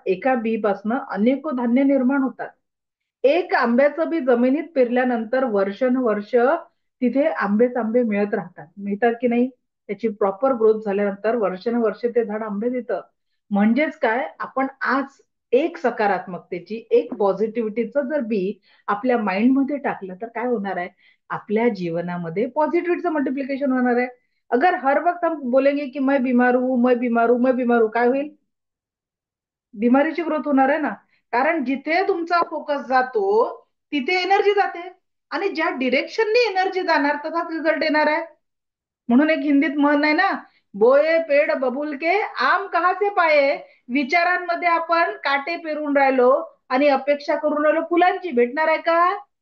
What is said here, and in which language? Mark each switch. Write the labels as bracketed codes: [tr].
[mr] एका बी पासनं अनेक धान्य निर्माण होतात. एक आंब्याचं बी जमिनीत पेरल्यानंतर वर्षानुवर्ष तिथे आंबेच आंबे मिळत राहतात. मिळतात की नाही? त्याची प्रॉपर ग्रोथ झाल्यानंतर वर्षानुवर्ष ते झाड आंबे देतं. म्हणजेच काय, आपण आज एक सकारात्मकतेची, एक पॉझिटिव्हिटीचं जर बी आपल्या माइंडमध्ये टाकलं तर काय होणार आहे? आपल्या जीवनामध्ये पॉझिटिव्हिटीचं मल्टिप्लिकेशन होणार आहे. [hi] अगर हर वक्त हम बोलेंगे की मैं बीमार हूं, मैं बीमार हूं, मैं बीमार हूं, [mr] काय होईल? बिमारीची ग्रोथ होणार आहे ना. कारण जिथे तुमचा फोकस जातो तिथे एनर्जी जाते, आणि ज्या डिरेक्शननी एनर्जी जाणार तसाच रिझल्ट येणार आहे. म्हणून एक हिंदीत म्हण आहे ना, [hi] बोये पेड बबुल के आम कहा से पाये. [mr] विचारांमध्ये आपण काटे पेरून राहिलो आणि अपेक्षा करून राहिलो फुलांची, भेटणार आहे का?